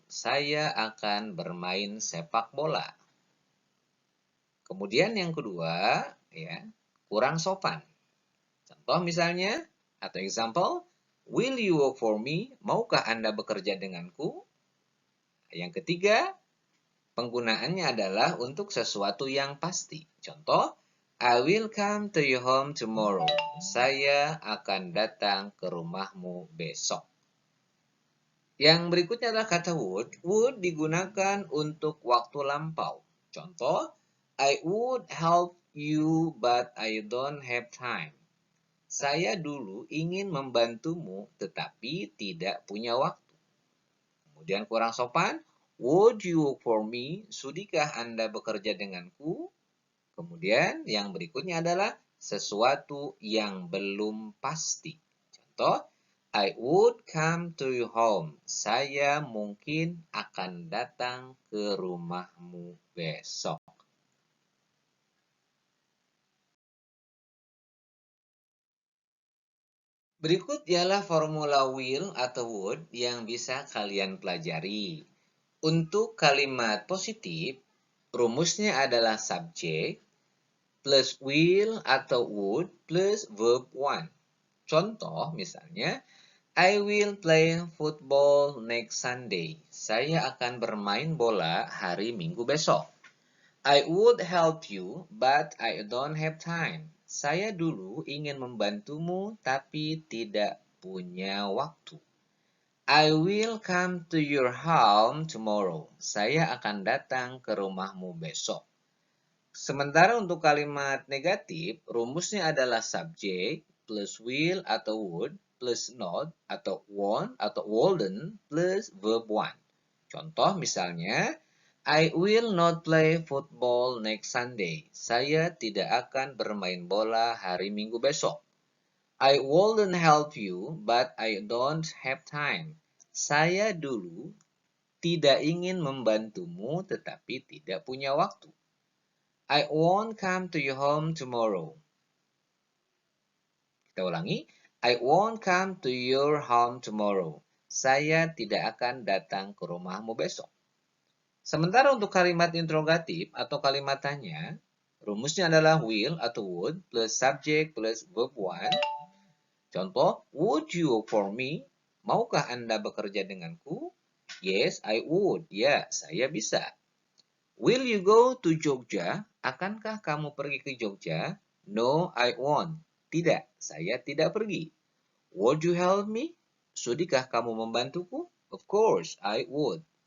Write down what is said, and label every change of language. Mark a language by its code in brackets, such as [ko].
[id] Saya akan bermain sepak bola. Kemudian yang kedua, ya, kurang sopan. Contoh misalnya, atau example, [en] will you work for me? [id] Maukah Anda bekerja denganku? Yang ketiga, penggunaannya adalah untuk sesuatu yang pasti. [en] Contoh, I will come to your home tomorrow. [id] Saya akan datang ke rumahmu besok. Yang berikutnya adalah kata would. Would digunakan untuk waktu lampau. [en] Contoh, I would help you but I don't have time. [id] Saya dulu ingin membantumu tetapi tidak punya waktu. Kemudian kurang sopan, [en] would you work for me? [id] Sudikah Anda bekerja denganku? Kemudian yang berikutnya adalah sesuatu yang belum pasti. [en] Contoh, I would come to your home. [id] Saya mungkin akan datang ke rumahmu besok. Berikut ialah formula will atau would yang bisa kalian pelajari. Untuk kalimat positif, rumusnya adalah subjek plus will atau would plus verb one. Contoh misalnya, [en] I will play football next Sunday. [id] Saya akan bermain bola hari Minggu besok. [en] I would help you, but I don't have time. [id] Saya dulu ingin membantumu, tapi tidak punya waktu. [en] I will come to your home tomorrow. [id] Saya akan datang ke rumahmu besok. Sementara untuk kalimat negatif, rumusnya adalah subjek plus will atau would plus not atau won't atau wouldn't plus verb one. [en] Contoh misalnya, I will not play football next Sunday. [id] Saya tidak akan bermain bola hari Minggu besok. [en] I wouldn't help you, but I don't have time. [id] Saya dulu tidak ingin membantumu, tetapi tidak punya waktu. [en] I won't come to your home tomorrow. [id] Kita ulangi. [en] I won't come to your home tomorrow. [id] Saya tidak akan datang ke rumahmu besok. Sementara untuk kalimat interrogatif atau kalimat tanya, rumusnya adalah will atau would plus subject plus verb one. [en] Contoh, would you work for me? [id] Maukah Anda bekerja denganku? [en] Yes, I would. [id] Ya, saya bisa. [en] Will you go to Jogja? [id] Akankah kamu pergi ke Jogja? [en] No, I won't. [id] Tidak, saya tidak pergi. [en] Would you help me? [id] Sudikah kamu membantuku? [en] Of course, I would.